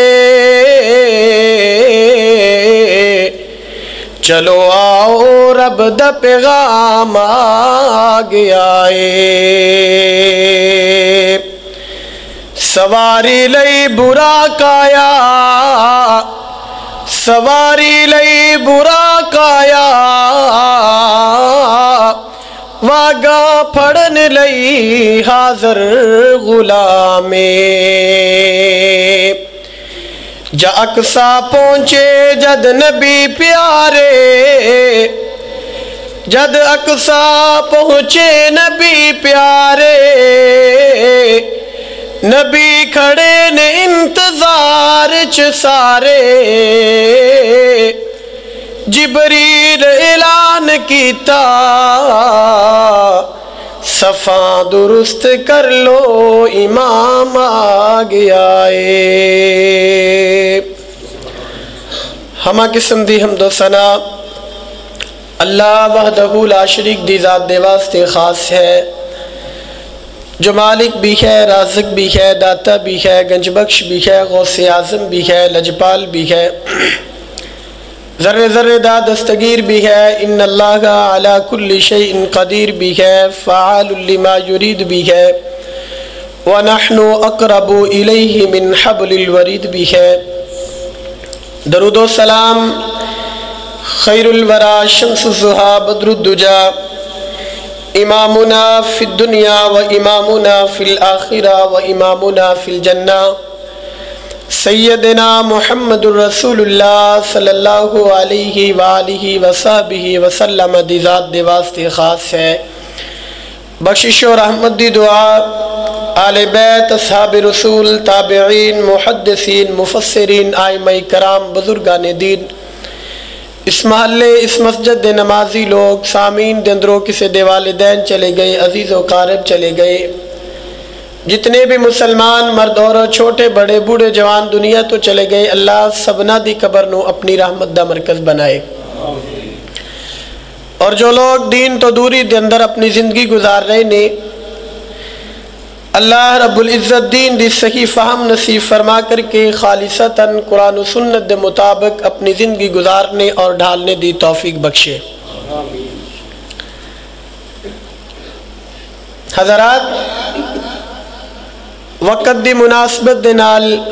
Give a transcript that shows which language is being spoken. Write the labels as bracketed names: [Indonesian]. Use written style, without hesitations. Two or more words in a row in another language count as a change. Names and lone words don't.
[Punjabi] چلو آؤ رب دا پیغام آ گیا سواری لئی براق آیا سواری لئی براق آیا واگا پھڑن لئی حاضر غلامے جا اقصا پہنچے جد نبی پیارے جد اقصا پہنچے نبی پیارے نبی کھڑے نے انتظار چ سارے جبریل اعلان کیتا صفاں درست کر لو امام آ گیا ہما قسم دی حمد و ثنا [Arabic] اللہ وحدہ لا شریک [Punjabi] دی ذات دے واسطے خاص ہے جو مالک بھی ہے رازق بھی ہے داتا بھی ہے گنج بخش بھی ہے غوث اعظم بھی ہے لجپال بھی ہے ذرے ذرے دا دستگیر بھی ہے [Arabic] ان اللہ علی کل شیء قدیر [Punjabi] بھی ہے [Arabic] فعال لما یرید [Punjabi] بھی ہے [Arabic] ونحن اقرب الیہ من حبل الورید [Punjabi] بھی ہے درود و سلام [Arabic] خیر الورا شمس الضحیٰ بدر الدجا امامنا فی الدنیا و امامنا فی الآخرہ و امامنا فی الجنہ سیدنا محمد الرسول اللہ صلی اللہ علیہ وآلہ وصحبہ وسلم [Punjabi] دی ذات دے واسطے خاص ہے بخشش و رحمت دی دعا آل بیت اصحاب رسول تابعین محدثین مفسرین آئمہ کرام بزرگان دین اس محلے اس مسجد دے نمازی لوگ سامین دے اندروں کسے دے والدین چلے گئے عزیز و قارب چلے گئے جتنے بھی مسلمان مرد اور چھوٹے بڑے بوڑھے جوان دنیا تو چلے گئے اللہ سبنا دی قبر نو اپنی رحمت دا مرکز بنائے اور جو لوگ دین تو دوری دے اندر اپنی زندگی گزار رہے نے اللہ رب العزت دین دی صحیح فہم نصیب فرما کر کے خالصتاً قرآن و سنت دے مطابق اپنی زندگی گزارنے اور ڈھالنے دی توفیق بخشے حضرات وقت دی مناسبت دے نال